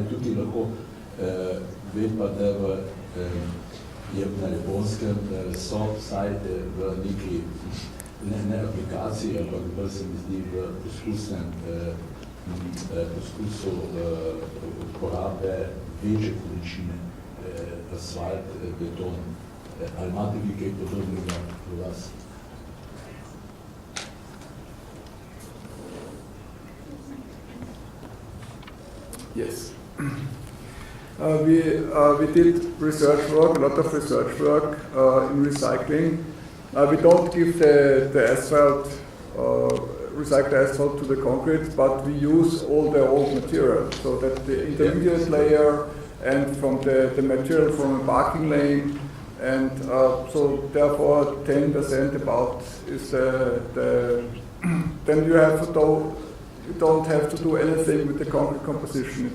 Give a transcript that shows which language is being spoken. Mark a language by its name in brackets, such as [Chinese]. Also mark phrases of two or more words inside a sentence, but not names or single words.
[Slovenian] Tukaj lahko vem pa, da je na Japonskem so vsaj v neki, ne aplikaciji, ampak bolj se mi zdi v poskusu uporabe večje količine asfalt, beton. Ali imate vi kaj podobnega v vas? [English] Yes. We did research work, a lot of research work in recycling. We don't give the asphalt, recycled asphalt to the concrete, but we use all the old material, so that the intermediate layer and from the material from a parking lane, and so therefore 10% about is then you don't have to do anything with the concrete composition.